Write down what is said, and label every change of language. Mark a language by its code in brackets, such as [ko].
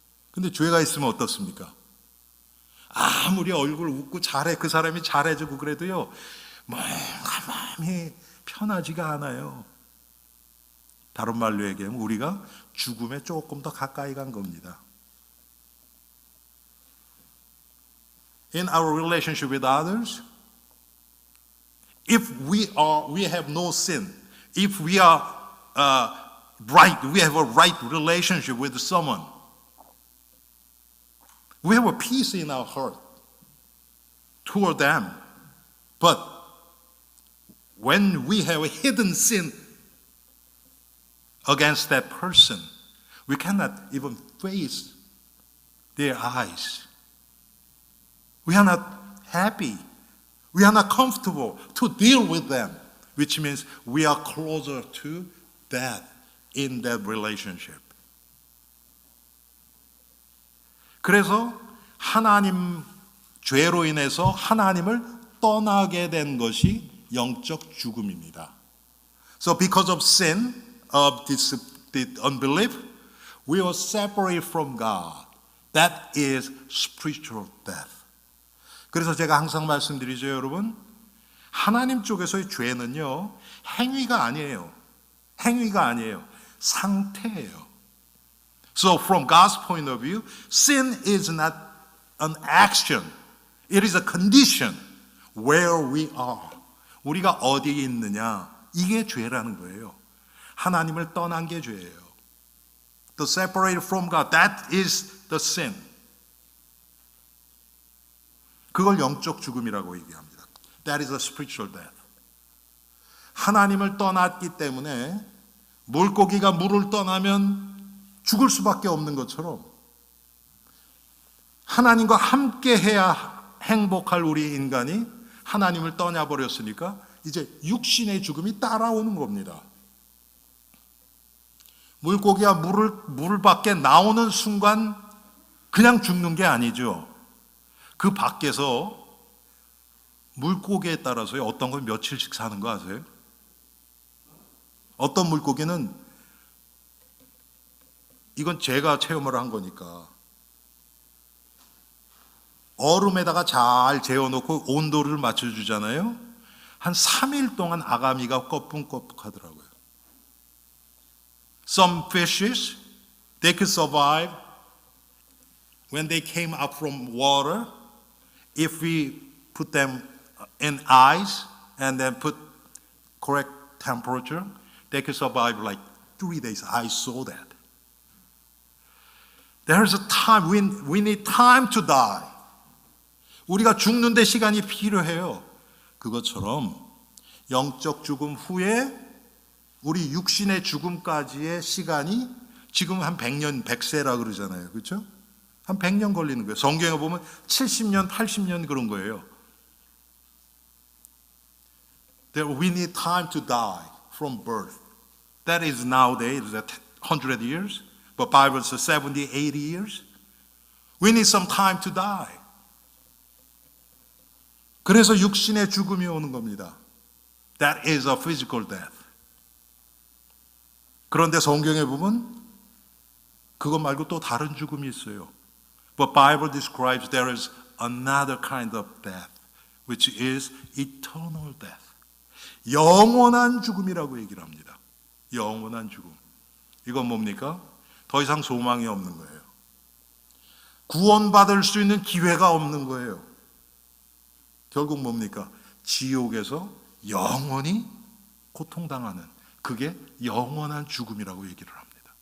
[ko] 근데 죄가 있으면 어떻습니까? 아무리 얼굴 웃고 잘해, 그 사람이 잘해주고 그래도요, 뭔가 마음이 편하지가 않아요. 다른 말로 얘기하면 우리가 죽음에 조금 더 가까이 간 겁니다. [en] In our relationship with others, if we have no sin, if we are right, we have a right relationship with someone, we have a peace in our heart toward them. But when we have a hidden sin against that person, we cannot even face their eyes. We are not happy. We are not comfortable to deal with them, which means we are closer to death in that relationship. [ko] 그래서 하나님 죄로 인해서 하나님을 떠나게 된 것이 영적 죽음입니다. [en] So because of sin, of this unbelief, we were separated from God. That is spiritual death. [ko] 그래서 제가 항상 말씀드리죠, 여러분. 하나님 쪽에서의 죄는요, 행위가 아니에요. 행위가 아니에요. 상태예요. [en] So from God's point of view, sin is not an action. It is a condition where we are. [ko] 우리가 어디에 있느냐, 이게 죄라는 거예요. 하나님을 떠난 게 죄예요. [en] The separated from God, that is the sin. [ko] 그걸 영적 죽음이라고 얘기합니다. [en] That is a spiritual death. [ko] 하나님을 떠났기 때문에 물고기가 물을 떠나면 죽을 수밖에 없는 것처럼 하나님과 함께 해야 행복할 우리 인간이 하나님을 떠나버렸으니까 이제 육신의 죽음이 따라오는 겁니다. 물고기가 물 밖에 나오는 순간 그냥 죽는 게 아니죠. 그 밖에서 물고기에 따라서요, 어떤 건 며칠씩 사는 거 아세요? 어떤 물고기는, 이건 제가 체험을 한 거니까, 얼음에다가 잘 재워놓고 온도를 맞춰주잖아요. 한 3일 동안 아가미가 꺼뿐꺼뿐 하더라고요. [en] Some fishes, they could survive when they came up from water. If we put them in ice and then put correct temperature, they could survive like 3 days. I saw that. There's a time, we need time to die. [ko] 우리가 죽는데 시간이 필요해요. 그것처럼 영적 죽음 후에 우리 육신의 죽음까지의 시간이 지금 한 100년, 100세라 그러잖아요. 그렇죠? 한 100년 걸리는 거예요. 성경에 보면 70년, 80년 그런 거예요. [en] We need time to die from birth. That is nowadays 100 years. But Bible says 70, 80 years. We need some time to die. [ko] 그래서 육신의 죽음이 오는 겁니다. [en] That is a physical death. [ko] 그런데 성경에 보면 그것 말고 또 다른 죽음이 있어요. [en] But Bible describes there is another kind of death, which is eternal death. [ko] 영원한 죽음이라고 얘기를 합니다. 영원한 죽음. 이건 뭡니까? 더 이상 소망이 없는 거예요. 구원받을 수 있는 기회가 없는 거예요. 결국 뭡니까? 지옥에서 영원히 고통당하는, 그게 영원한 죽음이라고 얘기를 합니다.